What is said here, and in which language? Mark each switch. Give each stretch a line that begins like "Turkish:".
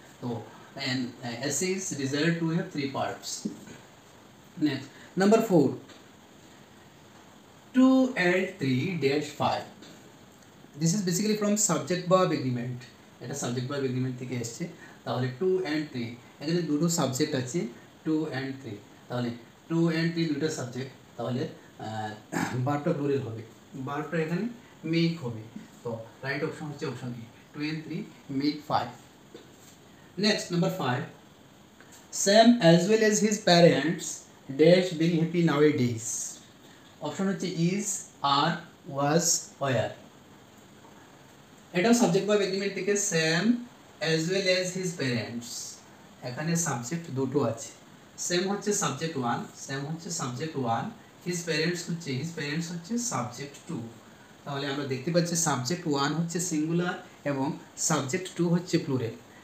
English: So an essay is desired to have 3 parts. Next, number 4, 2 and 3 dash 5. This is basically from subject verb agreement.
Bangla: এটা subject verb agreement থেকে এসছে। তাহলে 2 and 3, এখানে দুটো subject আছে 2 and 3। তাহলে 2 and 3 দুটো সাবজেক্ট, তাহলে ভার্বটা প্লুরাল হবে, ভার্বটা এখানে মেক হবে।
English: তো right option হচ্ছে option A, 2 and 3 make 5। Next, number 5, Sam as well as his parents dash very happy nowadays. Option হচ্ছে is, are, was, were। এটাও subject verb agreement থেকে, Sam as well as his parents.
Bangla: এখানে subject দুটো আছে, Sam হচ্ছে subject 1, Sam হচ্ছে subject 1, his parents হচ্ছে subject 2। তাহলে আমরা দেখতে পাচ্ছি সাবজেক্ট 1 হচ্ছে সিঙ্গুলার এবং সাবজেক্ট 2 হচ্ছে প্লুরাল।